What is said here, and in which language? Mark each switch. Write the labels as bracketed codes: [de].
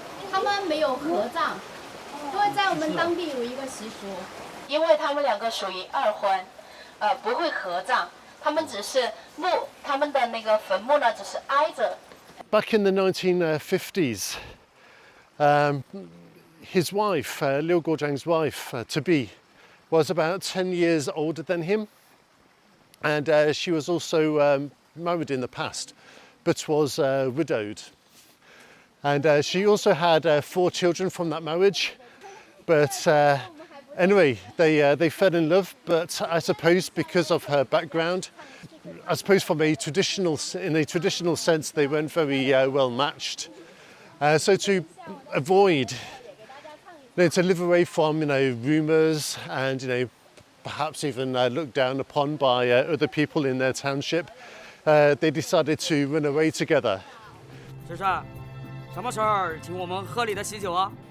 [zh] 他们没有合葬，因为在我们当地有一个习俗，因为他们2个属于2婚，不会合葬，他们只是他们的那个坟墓呢，只是挨着。 [en] Back in the 1950s, his wife, Liu Guojiang's wife, to be, was about 10 years older than him, and she was also married in the past, but was widowed. And she also had 4 children from that marriage. But anyway, they fell in love. But I suppose because of her background, I suppose in a traditional sense, they weren't very well matched. So to avoid, to live away from rumours and perhaps even looked down upon by other people in their township, they decided to run away together. [zh] 这是什么时候请我们喝你的喜酒啊？